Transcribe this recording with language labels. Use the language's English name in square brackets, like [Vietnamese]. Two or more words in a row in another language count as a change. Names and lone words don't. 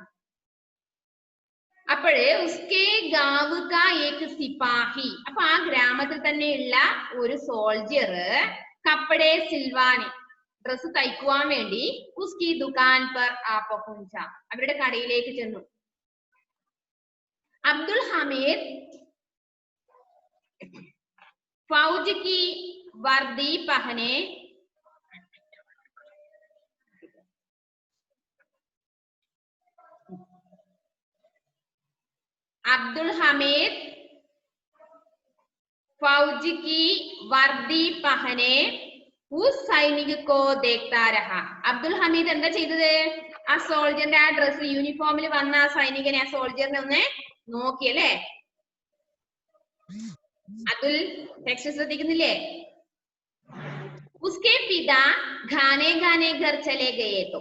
[Malayalam] അപ്പോഴേ [Hindi] उसके गाँव का एक सिपाही, [Malayalam] അപ്പൊ ആ ഗ്രാമത്തിൽ തന്നെയുള്ള ഒരു സോൾജിയർ [Hindi] कपड़े सिलवाने, [Malayalam] ഡ്രസ് തയ്ക്കുവാൻ വേണ്ടി [Hindi] उसकी दुकान पर आ पहुँचा, [Malayalam] അവരുടെ കടയിലേക്ക് ചെന്നു. [Hindi] अब्दुल हमीद फौज की वर्दी पहने अब्दुल हमीद फौज की वर्दी पहने उस सैनिक को देखता रहा. [Malayalam] അബ്ദുൽ ഹമീദ് എന്താ ചെയ്തത്? ആ സോൾജറിന്റെ ആ [English] dress uniformil [Malayalam] വന്ന ആ സൈനികനെ, ആ സോൾജറിനെ ഒന്ന് നോക്കിയല്ലേ? അതുൽ ടെക്സ്റ്റ് ശ്രദ്ധിക്കുന്നില്ലേ? [Hindi] उसके पिता खाने खाने घर चले गए तो.